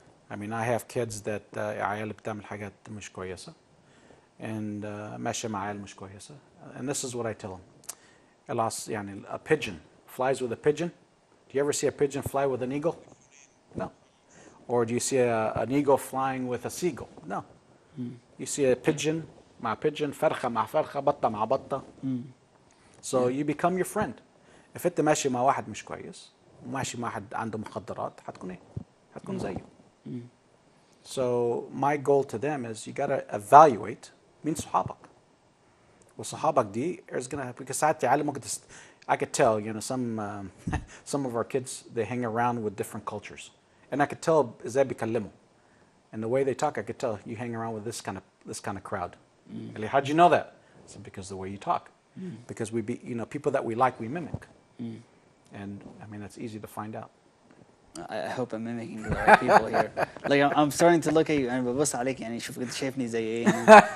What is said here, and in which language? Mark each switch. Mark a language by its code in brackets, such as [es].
[en] I mean, I have kids that [ar] عيال بتعمل حاجات مش كويسة [en] and [ar] ماشية مع عيال مش كويسة. [en] And this is what I tell them. [ar] يعني [en] a pigeon flies with a pigeon. Do you ever see a pigeon fly with an eagle? No. Or do you see an eagle flying with a seagull? No. You see a pigeon [ar] مع [en] pigeon, [ar] فرخة مع فرخة, بطة مع بطة. [en] So you become your friend. If [ar] انت ماشي مع واحد مش كويس وماشي مع واحد عنده مخدرات هتكون ايه؟ هتكون زيه. [en] So my goal to them is you gotta evaluate [ar] مين صحابك. وصحابك دي [en] is gonna because [ar] ساعات يعلموك [en] I could tell, you know, some of our kids they hang around with different cultures. And I could tell [ar] ازاي بيكلموا. [en] And the way they talk, I could tell you hang around with this kind of crowd. How'd you know that? I said, because the way you talk. Because people that we like, we mimic. And I mean, that's easy to find out. I hope I'm mimicking the right people here. Like I'm starting to look at you and [ar] ببص عليك يعني شوف انت شايفني زي ايه يعني.